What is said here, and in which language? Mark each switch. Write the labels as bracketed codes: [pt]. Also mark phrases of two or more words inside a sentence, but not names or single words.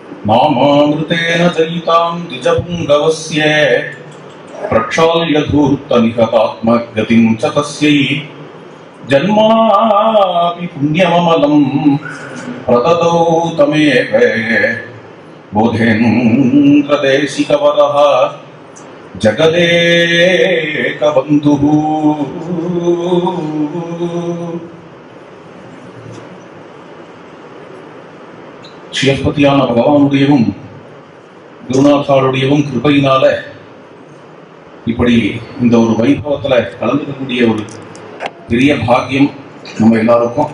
[sa] नामामृतेन जयितां द्विजपुङ्गवस्य प्रक्षाल्यधूर्तनिहतात्मगतिं च तस्यै जन्मापि पुण्यममलं प्रददौ तमेव बोधेन्द्रदेशिकवरः जगदेकबन्धुः. [ta] ஸ்ரீயப்பதியான பகவானுடையவும் குருநாதாளுடையவும் கிருபையினால இப்படி இந்த ஒரு வைபவத்துல கலந்துக்கக்கூடிய ஒரு பெரிய பாக்கியம் நம்ம எல்லாருக்கும்.